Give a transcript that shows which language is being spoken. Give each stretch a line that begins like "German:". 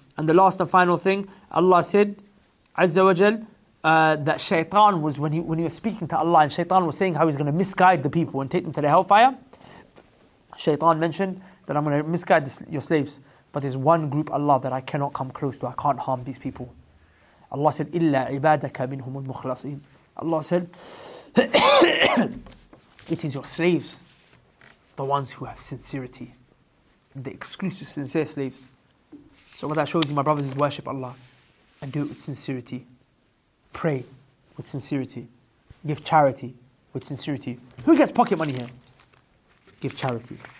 English: And the last and final thing, Allah said, Azza wa Jal, that shaitan was, when he was speaking to Allah and shaitan was saying how he's going to misguide the people and take them to the hellfire, shaitan mentioned that I'm going to misguide your slaves, but there's one group, Allah, that I cannot come close to. I can't harm these people. Allah said,
Arabic: إِلَّا عِبَادَكَ مِنْهُمُ الْمُخْلَصِينَ.
English: Allah said, it is your slaves, the ones who have sincerity, the exclusive sincere slaves. So what that shows you, my brothers, is worship Allah and do it with sincerity. Pray with sincerity. Give charity with sincerity. Who gets pocket money here? Give charity.